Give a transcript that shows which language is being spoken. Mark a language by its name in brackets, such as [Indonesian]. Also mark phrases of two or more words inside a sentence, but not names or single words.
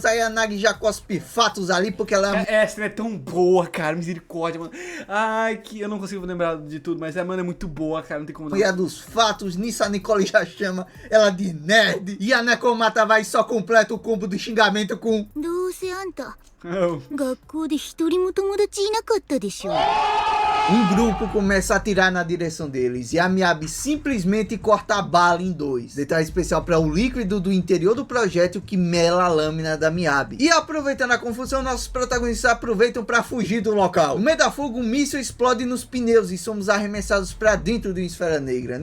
[Portuguese] Aí a Nagi já cospe fatos ali, porque ela essa é tão boa, cara, misericórdia, mano. Ai, que eu não consigo lembrar de tudo, mas a mano é muito boa, cara, não tem como não. e a dos fatos. Nisso a Nicole já chama ela de nerd, e a Nekomata vai só completa o combo do xingamento com [Japanese] どうせあんた Oh. 学校で一人も友達いなかったでしょ。 [Portuguese] Um grupo começa a atirar na direção deles e a Miyabi simplesmente corta a bala em dois. Detalhe especial para o líquido do interior do projétil que mela a lâmina da Miyabi. E aproveitando a confusão, nossos protagonistas aproveitam para fugir do local. No meio da fuga, um míssil explode nos pneus e somos arremessados para dentro da Esfera Negra.